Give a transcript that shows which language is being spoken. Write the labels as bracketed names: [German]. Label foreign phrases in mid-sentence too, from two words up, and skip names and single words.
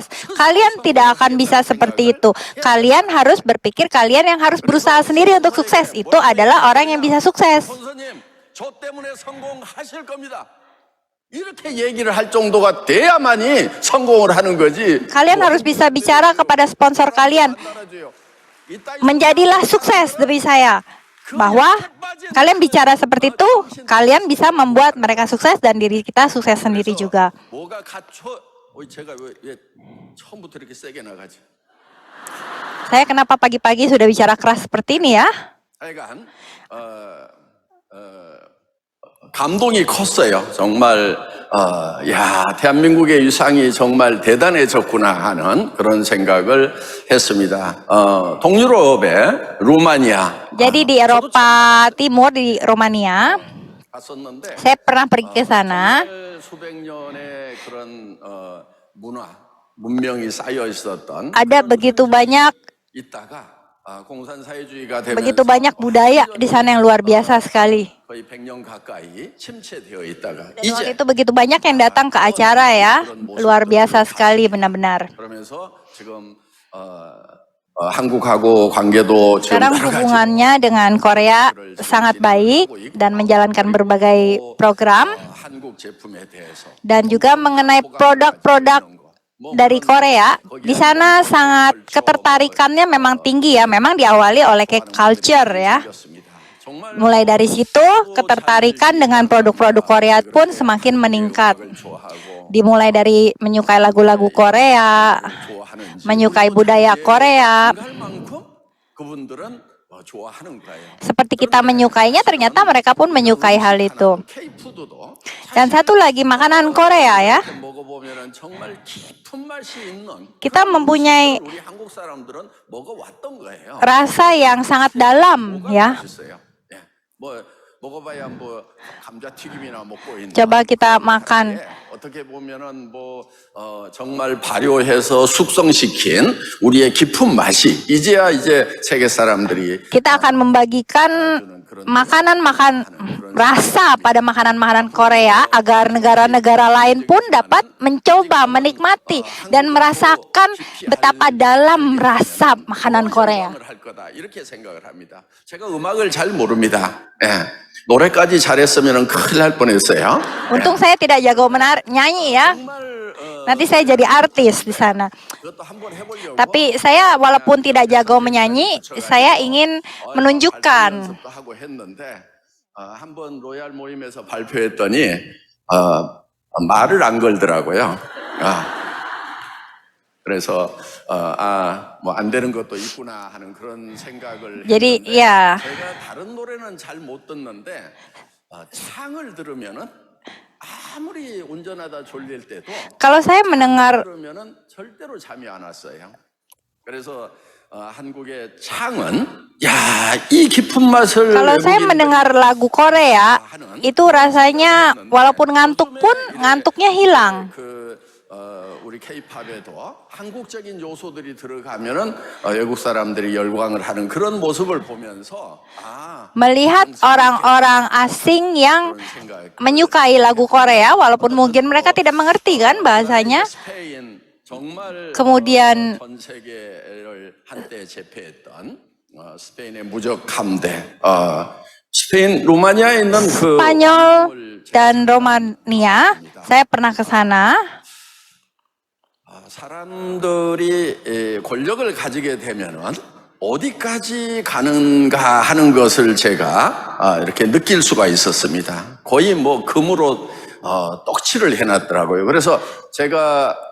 [Indonesian] Kalian tidak akan bisa seperti itu. Kalian harus berpikir kalian yang harus berusaha sendiri untuk sukses. Itu adalah orang yang bisa sukses. [Korean] 선생님, 저 때문에 성공하실 겁니다. 이렇게 얘기를 할 정도가 돼야만이 성공을 하는 거지. [Indonesian] Kalian harus bisa bicara kepada sponsor kalian. Menjadilah sukses demi saya. Bahwa kalian bicara seperti itu, kalian bisa membuat mereka sukses dan diri kita sukses sendiri juga. [Korean] 뭐가 갖춰? 제가 왜 처음부터 이렇게 세게 나가지? [Indonesian] Saya kenapa pagi-pagi sudah bicara keras seperti ini ya? [Korean] 하여간 감동이 컸어요. 정말 야, 대한민국의 위상이 정말 대단해졌구나 하는 그런 생각을 했습니다. 동유럽의 루마니아 [Indonesian] Jadi di Eropa Timur, di Romania, [Korean] 갔었는데 [Indonesian] saya pernah pergi ke sana. [Korean] 정말 수백 년의 그런 문명이 쌓여 있었던 [Indonesian] Ada begitu banyak [Korean] 있다가 공산사회주의가 [Indonesian] begitu [Korean] 되면서 [Indonesian] banyak budaya di sana yang luar biasa sekali. [Korean] 거의 100년 가까이 침체되어 있다가 [Indonesian] Dan waktu itu begitu banyak yang datang ke acara ya, luar biasa sekali benar-benar. [Korean] 그러면서 지금 한국하고 관계도 지금 [Indonesian] Sekarang [Korean] 여러 가지 [Indonesian] hubungannya dengan Korea sangat baik dan menjalankan berbagai program [Korean] 한국 제품에 대해서 [Indonesian] dan juga mengenai produk-produk dari Korea. Di sana sangat ketertarikannya memang tinggi ya, memang diawali oleh K-culture ya. Mulai dari situ ketertarikan dengan produk-produk Korea pun semakin meningkat. Dimulai dari menyukai lagu-lagu Korea, menyukai budaya Korea. [Korean] 그분들은 좋아하는 거예요. [Indonesian] Seperti kita menyukainya, ternyata mereka pun menyukai hal itu. [Korean] K-푸드도 [Indonesian] Dan satu lagi makanan Korea ya. [Korean] 먹어보면 정말 깊은 맛이 있는 [Indonesian] Kita mempunyai [Korean] 우리 한국 사람들은 먹어왔던 거예요. [Indonesian] rasa yang sangat dalam ya. [Korean] 맛있어요. 예. 뭐 먹어봐야 뭐 감자튀김이나 먹고 있는. [Indonesian] Coba kita makan. [Korean] 어떻게 보면은 정말 발효해서 숙성시킨 우리의 깊은 맛이 이제야 이제 세계 사람들이 [Indonesian] Kita akan membagikan rasa pada makanan-makanan Korea agar negara-negara lain pun dapat mencoba, menikmati dan merasakan betapa dalam rasa makanan Korea. [Korean] 할 거다 이렇게 생각을 합니다. 제가 음악을 잘 모릅니다. 예. 노래까지 잘했으면 큰일 날 뻔했어요. [Indonesian] Untung saya tidak jago nyanyi ya. Nanti saya jadi artis di sana. [Korean] 그것도 한번 해보려고. [Indonesian] Tapi saya walaupun tidak jago menyanyi, saya ingin menunjukkan. [Korean] 연습도 하고 했는데 한번 로얄 모임에서 발표했더니 말을 안 걸더라고요. 그래서 뭐 안 되는 것도 있구나 하는 그런 생각을 [Indonesian] Jadi [Korean] 했는데 [Indonesian] ya, [Korean] 제가 다른 노래는 잘 못 듣는데 창을 들으면은 아무리 운전하다 졸릴 때도 [Indonesian] Kalau saya mendengar [Korean] 그러면은 절대로 잠이 안 왔어요. 그래서 한국의 창은 이 깊은 맛을 [Indonesian] Kalau saya mendengar lagu Korea, itu rasanya walaupun ngantuk pun ngantuknya hilang. [Korean] 우리 K-팝에도 한국적인 요소들이 들어가면은 외국 사람들이 열광을 하는 그런 모습을 보면서 [Indonesian] Melihat orang-orang asing yang [Korean] 그런 생각. [Indonesian] menyukai lagu Korea, walaupun mungkin mereka tidak mengerti kan bahasanya. [Korean] 스페인 정말 [Indonesian] Kemudian [Korean] 전 세계를 한때 제패했던 스페인의 무적 함대. 스페인 로마니아에 있는 그 [Indonesian] Spanyol dan Romania, saya pernah ke sana. [Korean] 사람들이 권력을 가지게 되면은 어디까지 가는가 하는 것을 제가 이렇게 느낄 수가 있었습니다. 거의 뭐 금으로 떡칠을 해놨더라고요. 그래서 제가